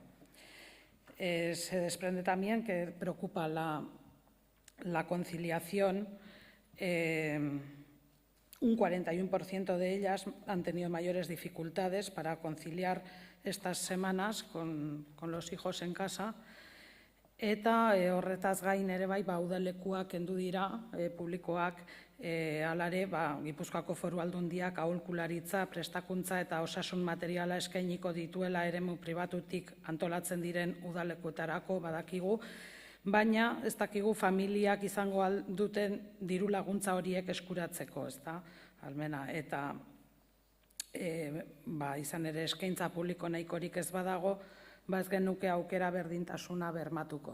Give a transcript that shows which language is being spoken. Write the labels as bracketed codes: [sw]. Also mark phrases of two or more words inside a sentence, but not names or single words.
[es] Se desprende también que preocupa la conciliación. Un 41% de ellas han tenido mayores dificultades para conciliar estas semanas con los hijos en casa. [eu] Eta horretaz gain ere bai, udalekuak kendu dira, publikoak alare, Gipuzkoako Foru Aldundiak aholkularitza, prestakuntza eta osasun materiala eskainiko dituela eremu pribatutik antolatzen diren udalekuetarako badakigu, baina ez dakigu familiak izango duten diru laguntza horiek eskuratzeko, ez da, almena, eta izan ere eskaintza publiko nahikorik ez badago, ez genuke aukera berdintasuna bermatuko.